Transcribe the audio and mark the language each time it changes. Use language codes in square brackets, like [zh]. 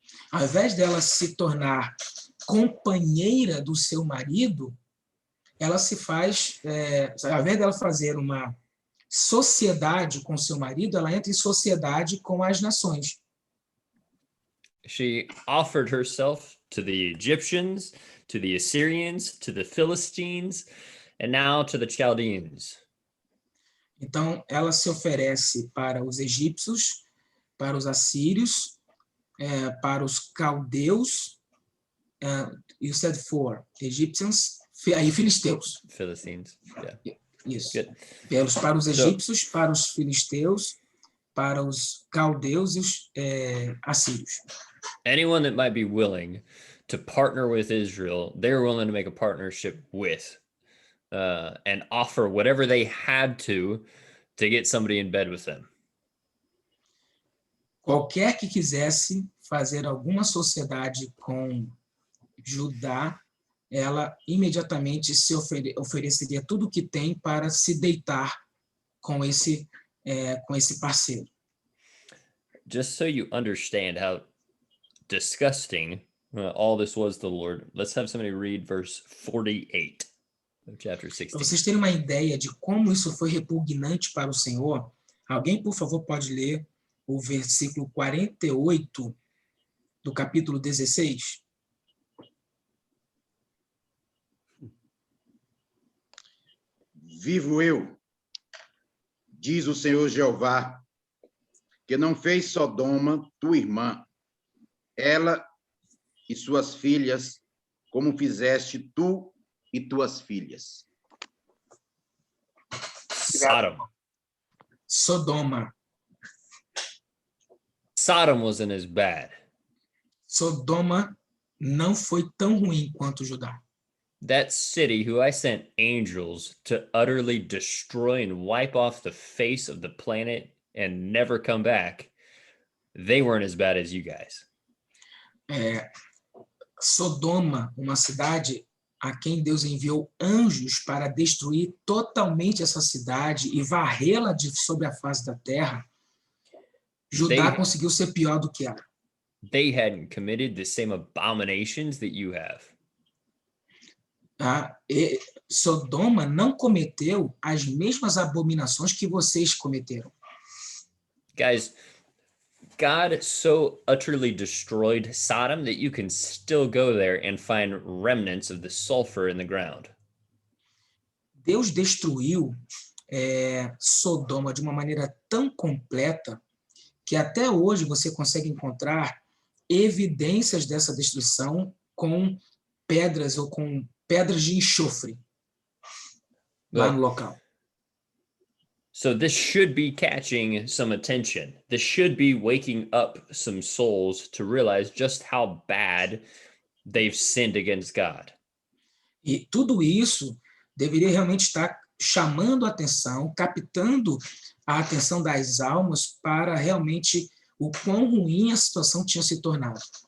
[pt] Ao invés dela se tornar companheira do seu marido, ela se faz, ao invés dela fazer uma sociedade com seu marido, ela entra em sociedade com as nações. [en] She offered herself to the Egyptians, to the Assyrians, to the Philistines, and now to the Chaldeans. [pt] Então, ela se oferece para os egípcios, para os assírios, para os caldeus, [en] you said for Egyptians, [pt] aí filisteus. [en] Philistines, yeah. [pt] Isso. [en] Good. [pt] Para os egípcios, para os filisteus, para os caldeus e os assírios. [en] Anyone that might be willing to partner with Israel, they're willing to make a partnership with and offer whatever they had to get somebody in bed with them. [pt] Qualquer que quisesse fazer alguma sociedade com Judá, ela imediatamente se ofereceria tudo o que tem para se deitar com esse parceiro. [en] Just so you understand how disgusting all this was to the Lord, let's have somebody read verse 48 of chapter 16. [pt] Para vocês terem uma ideia de como isso foi repugnante para o Senhor, alguém, por favor, pode ler o versículo 48 do capítulo 16? Vivo eu, diz o Senhor Jeová, que não fez Sodoma, tua irmã, ela e suas filhas, como fizeste tu e tuas filhas. [en] Sodom. [pt] Sodoma. [en] Sodom wasn't as bad. [pt] Sodoma não foi tão ruim quanto Judá. [en] That city who I sent angels to utterly destroy and wipe off the face of the planet and never come back, they weren't as bad as you guys. [pt] Sodoma, uma cidade a quem Deus enviou anjos para destruir totalmente essa cidade e varrê-la sobre a face da terra, Judá conseguiu ser pior do que ela. [en] They hadn't committed the same abominations that you have. [pt] Sodoma não cometeu as mesmas abominações que vocês cometeram. [en] Guys, God so utterly destroyed Sodom that you can still go there and find remnants of the sulfur in the ground. [pt] Deus destruiu Sodoma de uma maneira tão completa que até hoje você consegue encontrar evidências dessa destruição com pedras ou com pedras de enxofre lá no local. [en] So this should be catching some attention. This should be waking up some souls to realize just how bad they've sinned against God. [pt] E tudo isso deveria realmente estar chamando a atenção, captando a atenção das almas para realmente o quão ruim a situação tinha se tornado.